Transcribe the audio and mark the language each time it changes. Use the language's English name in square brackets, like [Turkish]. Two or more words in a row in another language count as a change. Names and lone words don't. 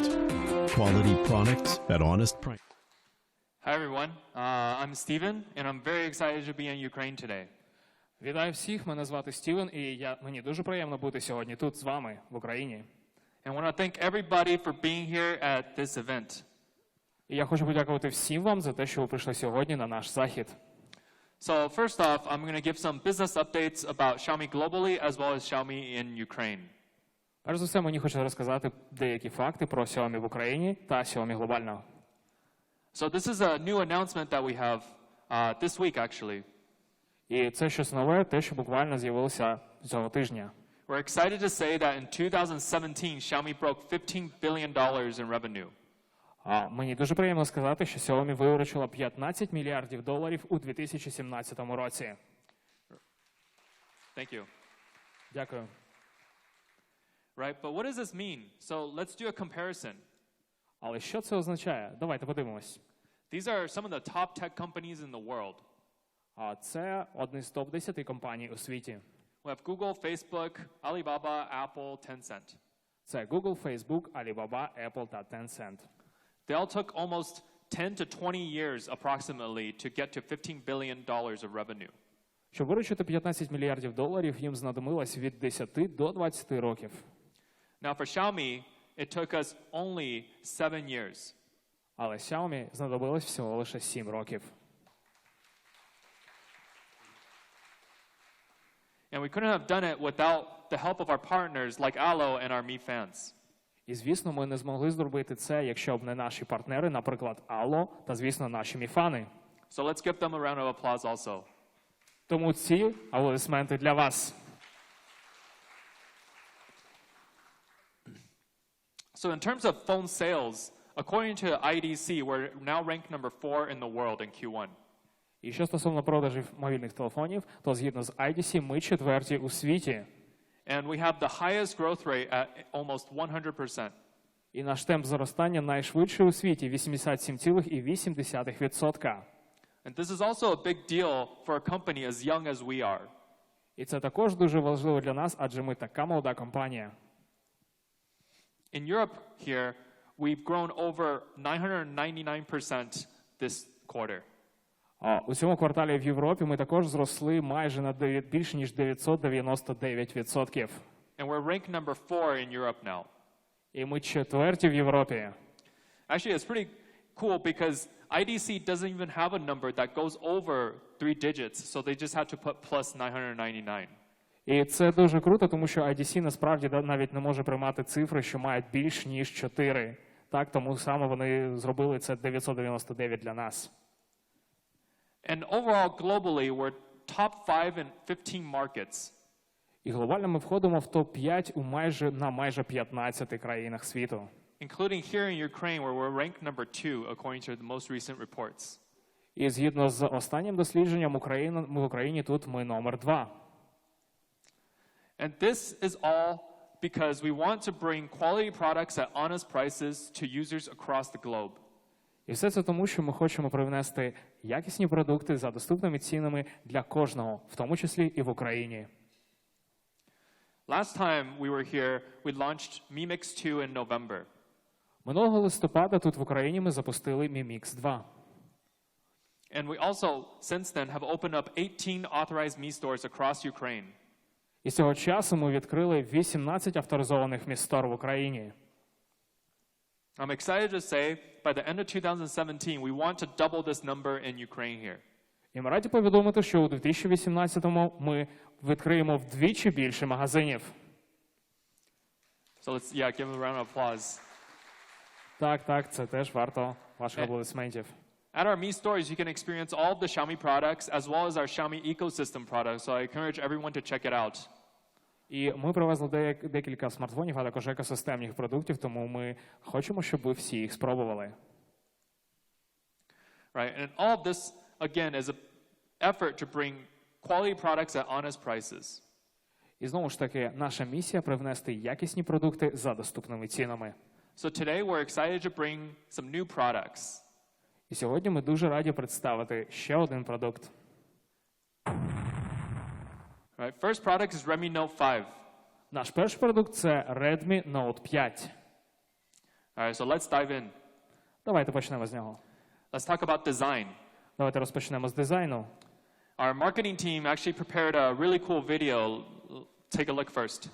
[English] Quality products at honest price. Hi everyone, I'm Steven, and I'm very excited to be in Ukraine today. [Ukrainian] Вітаю всіх, мене звати Стівен, і мені дуже приємно бути сьогодні тут з вами, в Україні. [English] And I want to thank everybody for being here at this event. [Ukrainian] І я хочу подякувати всім вам за те, що ви прийшли сьогодні на наш захід. [English] So first off, I'm going to give some business updates about Xiaomi globally as well as Xiaomi in Ukraine. [Ukrainian] Перш за все, мені хочеться розказати деякі факти про Xiaomi в Україні та Xiaomi глобально. [English] So this is a new announcement that we have this week actually. [Ukrainian] І це щось нове, те, що буквально з'явилося цього тижня. [English] We're excited to say that in 2017, Xiaomi broke $15 billion in revenue. [Ukrainian] Мені дуже приємно сказати, що Xiaomi виручила $15 мільярдів у 2017 році. [English] Thank you. [Ukrainian] Дякую. [English] Right, but what does this mean? So let's do a comparison. [Ukrainian] Але що це означає? Давайте подивимось. [English] These are some of the top tech companies in the world. [Ukrainian] Це одні з топ-10 компаній у світі. [English] We have Google, Facebook, Alibaba, Apple, Tencent. [Ukrainian] Це Google, Facebook, Alibaba, Apple та Tencent. [English] They all took almost 10 to 20 years approximately to get to $15 billion of revenue. [Ukrainian] Щоб виручити $15 мільярдів, їм знадобилось від 10 до 20 років. [English] Now for Xiaomi, it took us only 7 years. [Ukrainian] Але Xiaomi знадобилось всього лише 7 років. [English] And we couldn't have done it without the help of our partners like Allo and our Mi fans. [Ukrainian] І, звісно, ми не змогли зробити це, якщо б не наші партнери, наприклад, Allo та, звісно, наші міфани. [English] So let's give them a round of applause also. [Ukrainian] Тому ці аплодисменти для вас. [English] So in terms of phone sales, according to IDC, we're now ranked number 4 in the world in Q1. [Ukrainian] І що стосовно продажів мобільних телефонів, то згідно з IDC ми четверті у світі. [English] And we have the highest growth rate at almost 100%. [Ukrainian] І наш темп зростання найшвидший у світі – 87,8%. [English] And this is also a big deal for a company as young as we are. [Ukrainian] І це також дуже важливо для нас, адже ми така молода компанія. [English] In Europe here, we've grown over 999% this quarter. [Ukrainian] У цьому кварталі в Європі ми також зросли майже на більше ніж 999%. [English] And we're ranked number 4 in Europe now. [Ukrainian] І ми четверті в Європі. [English] Actually, it's pretty cool because IDC doesn't even have a number that goes over 3 digits, so they just had to put plus 999. [Ukrainian] І це дуже круто, тому що IDC насправді навіть не може приймати цифри, що мають більш ніж 4. Так, тому саме вони зробили це 999 для нас. [English] And overall, globally, we're top 5 in 15 markets. [Ukrainian] І глобально ми входимо в топ-5 на майже 15 країнах світу. [English] Including here in Ukraine, where we're ranked number 2 according to the most recent reports. [Ukrainian] І згідно з останнім дослідженням в Україні тут ми номер 2. [English] And this is all because we want to bring quality products at honest prices to users across the globe. [Ukrainian] І все це тому, що ми хочемо привнести якісні продукти за доступними цінами для кожного, в тому числі і в Україні. [English] Last time we were here, we launched Mi Mix 2 in November. [Ukrainian] Минулого листопада тут в Україні ми запустили Mi Mix 2. [English] And we also, since then, have opened up 18 authorized Mi stores across Ukraine. [Ukrainian] І з цього часу ми відкрили 18 авторизованих містор в Україні. [English] I'm excited to say, by the end of 2017, we want to double this number in Ukraine here. [Ukrainian] І ми раді повідомити, що у 2018-му ми відкриємо вдвічі більше магазинів. [English] So let's, give them a round of applause. [Ukrainian] Так, це теж варто ваших аплодисментів. [English] At our Mi stores, you can experience all of the Xiaomi products as well as our Xiaomi ecosystem products. So I encourage everyone to check it out. [Ukrainian] І ми привезли декілька смартфонів, а також екосистемних продуктів, тому ми хочемо, щоб ви всі їх спробували. [English] Right, and all of this, again, is an effort to bring quality products at honest prices. [Ukrainian] І знову ж таки, наша місія – привнести якісні продукти за доступними цінами. [English] So today we're excited to bring some new products. [Ukrainian] І сьогодні ми дуже раді представити ще один продукт. [English] Right, first product is Redmi Note 5. [Ukrainian] Наш перший продукт – це Redmi Note 5. [English] All right, so let's dive in. [Ukrainian] Давайте почнемо з нього. [English] Let's talk about design. [Ukrainian] Давайте розпочнемо з дизайну. [English] Our marketing team actually prepared a really cool video. Take a look first.